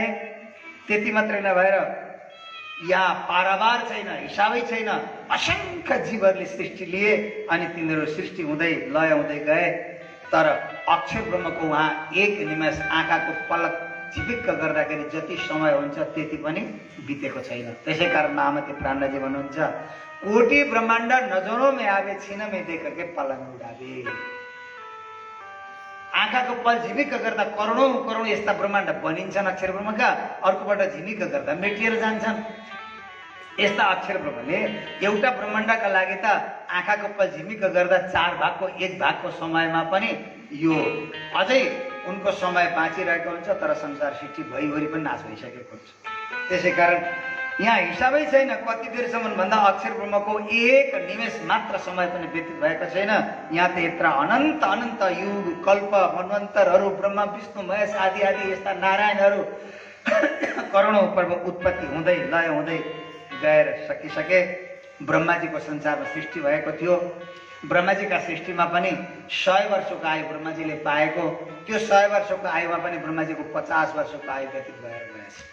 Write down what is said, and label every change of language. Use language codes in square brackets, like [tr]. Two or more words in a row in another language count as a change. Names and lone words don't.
[ne] त्यति मात्रै नभएर यहाँ पारावार छैन, हिसाबै छैन, असंख्य जीवहरूले सृष्टि लिए अनि तिनीहरू सृष्टि हुँदै लय हुँदै गए। तर अक्षर ब्रह्मको उहाँ एक निमेष आँखाको पलक झिपिक्क गर्दाखेरि जति समय हुन्छ त्यति पनि बितेको छैन। त्यसै कारण महामती प्राणजी भन्नुहुन्छ [hi] कोटि ब्रह्माण्ड नजरों में आवे छिन में देख के पलङ उडावे। [ne] आँखाको पल झिमिक्क गर्दा करोडौं करोड यस्ता ब्रह्माण्ड बनिन्छन् अक्षर ब्रह्मका, अर्कोबाट झिमिक्क गर्दा मेटिएर जान्छन्। यस्ता अक्षर ब्रह्मले एउटा ब्रह्माण्डका लागि त आँखाको पल झिमिक्क गर्दा 4 भागको 1 भागको समयमा पनि यो अझै उनको समय बाँचिरहेको हुन्छ, तर संसार सृष्टि भइभरि पनि नाश भइसकेको हुन्छ। त्यसै कारण यहाँ हिसाबै छैन कति बेरसम्म भन्दा अक्षर ब्रह्मको एक निमेष मात्र समय पनि व्यतीत भएको छैन। यहाँ त यत्र अनन्त अनन्त युग कल्प मन्वन्तरहरू ब्रह्मा विष्णु महेश आदि आदि यस्ता नारायणहरू करोडौं पर्व उत्पत्ति हुँदै लय हुँदै गएर सकिसके। ब्रह्माजीको संसारमा सृष्टि भएको थियो। ब्रह्माजीका सृष्टिमा पनि 100 वर्षको आयु ब्रह्माजीले पाएको। त्यो 100 वर्षको आयुमा पनि ब्रह्माजीको 50 वर्षको आयु व्यतीत भएर गएछ।